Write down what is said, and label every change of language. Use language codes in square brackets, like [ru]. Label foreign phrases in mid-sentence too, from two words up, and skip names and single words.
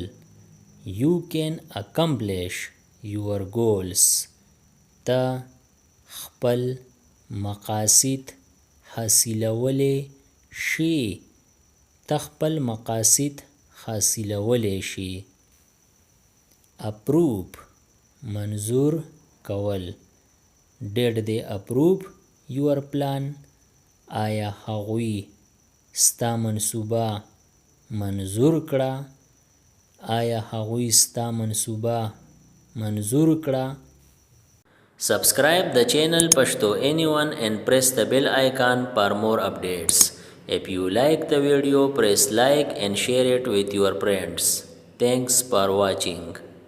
[en] You can accomplish your goals. [ps] ته خپل مقاصد حاصلولی شي. تخپل مقاصد حاصلولی شي. approve منظور کول. [en] did they approve your plan؟ [ps] آیا هغوی ستا منصوبه منظور کړه؟ آیا هغوی ستا منصوبه منظور کړه؟ [en] Subscribe the channel Pashto Anyone and press the bell icon for more updates. If you like the video, press like and share it with your friends. Thanks for watching.